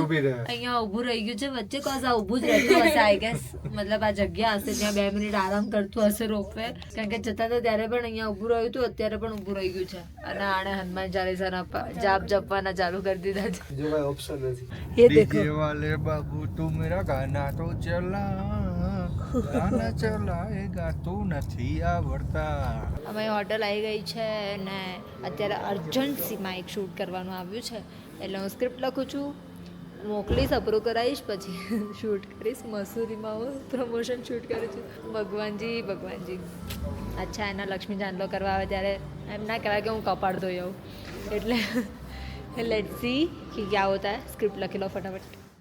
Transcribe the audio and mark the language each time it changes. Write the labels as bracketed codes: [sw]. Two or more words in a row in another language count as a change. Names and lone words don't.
[gu] ઊભી રહે. અહીંયા ઊભું રહી ગયું છે વચ્ચે કોઝ આ ઊભું જ રહેતું હશે [en] I guess [gu] મતલબ આ જગ્યા હશે જ્યાં 2 મિનિટ આરામ કરતું હશે રોપવે કારણ કે જતા તો ત્યારે પણ અહીંયા ઊભું રહ્યું હતું અત્યારે પણ ઊભું રહી ગયું છે અને આણે હનુમાન ચાલીસાના જાપ જપવાના ચાલુ કરી દીધા છે બીજો કઈ ઓપ્શન નથી. એ દેખો [hi] डीजे वाले बाबू तू मेरा गाना तो चला गाना चलाएगा तू [gu] નથી આવડતા. અમે હોટલ આવી ગઈ છે ને અત્યારે અર્જન્સીમાં એક શૂટ કરવાનું આવ્યું છે એટલે હું સ્ક્રિપ્ટ લખું છું મોકલીશ અપ્રૂવ કરાવીશ પછી શૂટ કરીશ મસૂરીમાં હું પ્રમોશન શૂટ કરું છું ભગવાનજી અચ્છા એના લક્ષ્મી ચાંદલો કરવા આવે ત્યારે એમ ના કહેવાય કે હું કપાળ ધોઈ આવું એટલે [en] let's see [gu] કે [hi] क्या होता है [gu] સ્ક્રિપ્ટ લખી લો ફટાફટ